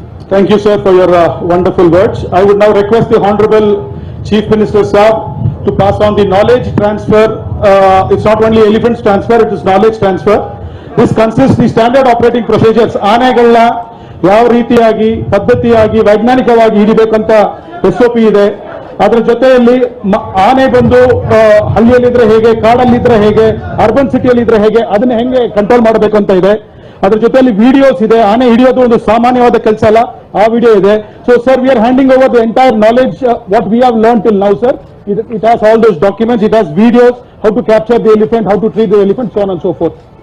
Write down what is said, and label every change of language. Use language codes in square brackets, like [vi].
[en] Thank you, sir, for your wonderful words. I would now request the Honorable Chief Minister Saab to pass on the knowledge transfer. It's not only elephants transfer, it is knowledge transfer. This consists the standard operating procedures. [kn] ಆನೆಗಳನ್ನ ಯಾವ ರೀತಿಯಾಗಿ ಪದ್ಧತಿಯಾಗಿ ವೈಜ್ಞಾನಿಕವಾಗಿ ಹಿಡಿಬೇಕಂತ SOP ಇದೆ. ಅದರ ಜೊತೆಯಲ್ಲಿ ಆನೆ ಬಂದು ಹಳ್ಳಿಯಲ್ಲಿದ್ರೆ ಹೇಗೆ, ಕಾಡಲ್ಲಿದ್ರೆ ಹೇಗೆ, ಅರ್ಬನ್ ಸಿಟಿಯಲ್ಲಿದ್ರೆ ಹೇಗೆ, ಅದನ್ನ ಹೆಂಗೆ ಕಂಟ್ರೋಲ್ ಮಾಡಬೇಕು ಅಂತ ಇದೆ. ಅದ್ರ ಜೊತೆಯಲ್ಲಿ ವಿಡಿಯೋಸ್ ಇದೆ. ಆನೆ ಹಿಡಿಯೋದು ಒಂದು ಸಾಮಾನ್ಯವಾದ ಕೆಲಸ ಅಲ್ಲ, ಆ ವಿಡಿಯೋ ಇದೆ. [en] So sir, we are handing over the entire knowledge what we have learn till now, sir. It has all those documents, it has videos, how to capture the elephant, how to treat the elephant, so on and so forth.